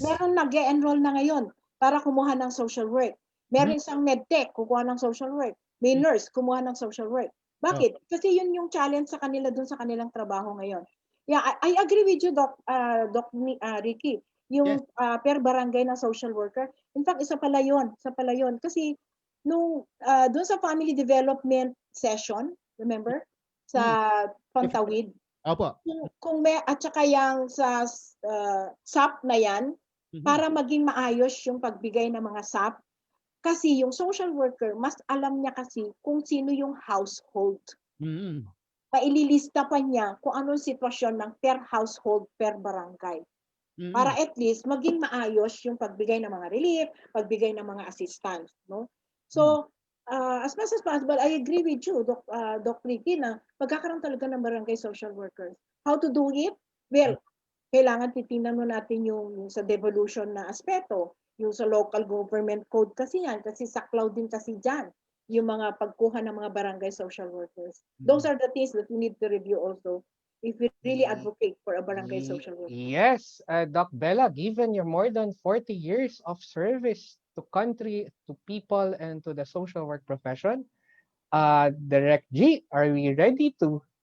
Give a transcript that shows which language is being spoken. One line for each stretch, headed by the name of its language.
Filipino: Meron nag-enroll na ngayon para kumuha ng social work. Meron isang medtech, kukuha ng social work. May nurse, kumuha ng social work. Bakit? Kasi yun yung challenge sa kanila dun sa kanilang trabaho ngayon.
English: Yeah, I agree with you, Doc Ricky.
Filipino: Yung per barangay na social worker.
English: In fact,
Filipino: isa pala yun. Kasi nung dun sa family development session, remember? Sa Pantawid. Opo. Kung may, at saka yung sa SAP na yan, para maging maayos yung pagbigay ng mga SAP, kasi yung social worker, mas alam niya kasi kung sino yung household. Maililista pa niya kung anong sitwasyon ng per household, per barangay. Para at least maging maayos yung pagbigay ng mga relief, pagbigay ng mga assistance. No?
English: So, as much as possible, I agree with you, Doc Ricky,
Filipino: na magkakaroon talaga ng
English: barangay social workers. How to do it? Well,
Filipino: kailangan titingnan mo natin yung sa devolution na aspeto. Yung sa local government code kasi yan, kasi saklaw din kasi dyan, yung mga pagkuha ng mga barangay social workers.
English: Those are the things that we need to review also if we really advocate for a barangay social worker. Yes, Doc Bella, given your more than 40 years of service to country, to people, and to the social work profession, Direct G, are we ready to?